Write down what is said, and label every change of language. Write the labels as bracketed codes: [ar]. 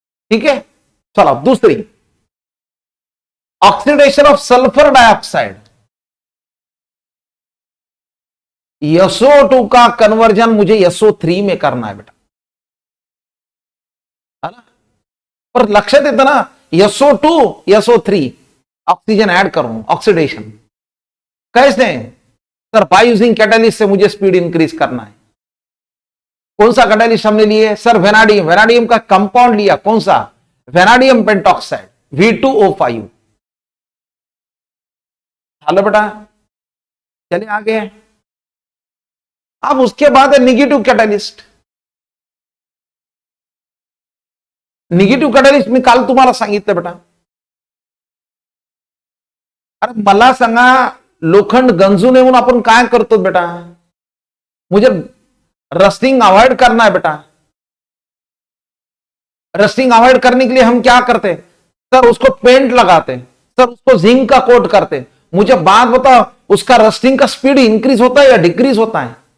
[hi] ठीक है. चला दूसरी, oxidation of sulphur dioxide. SO2 का कन्वर्जन मुझे SO3 में करना है बेटा, है ना. [mr] पर लक्षात येतं ना, [hi] SO2 SO3 ऑक्सीजन ऐड करूं, ऑक्सीडेशन कैसे, सर बाय यूजिंग कैटलिस्ट से मुझे स्पीड इंक्रीज करना है. कौन सा कैटलिस्ट हमने लिए, सर वेनाडियम. वेनाडियम का कंपाउंड लिया, कौन सा, वेनाडियम पेंटॉक्साइड V2O5. हेलो बेटा. चलिए आगे. अब उसके बाद है निगेटिव कैटलिस्ट. [mr] निगेटिव्ह कैटलिस्ट मी काल तुम्हाला सांगितलं बेटा. अरे मला सांगा, लोखंड गंजू नये म्हणून आपण काय करतो बेटा, [hi] मुझे रस्टिंग अवॉइड करना है बेटा, रस्टिंग अवॉइड करने के लिए हम क्या करते, सर उसको पेंट लगाते, सर उसको जिंक का कोट करते। मुझे बात बताओ, उसका रस्टिंग का स्पीड इंक्रीज होता है या डिक्रीज होता है?